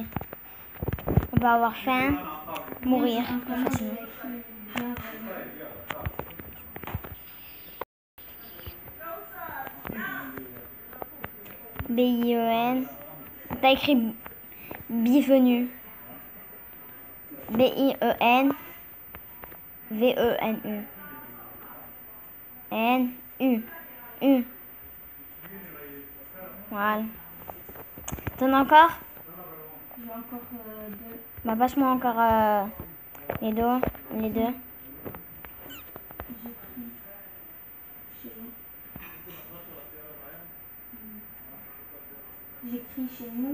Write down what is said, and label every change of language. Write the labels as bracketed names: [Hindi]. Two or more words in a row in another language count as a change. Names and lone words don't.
[French] On va avoir faim, mourir facilement. B-I-E-N. T'as écrit bienvenue. B-I-E-N. V-E-N-U. N-U. U. Voilà. T'en as encore? J'ai encore 2. Bah passe-moi encore les deux. Les deux. J'écris chez nous.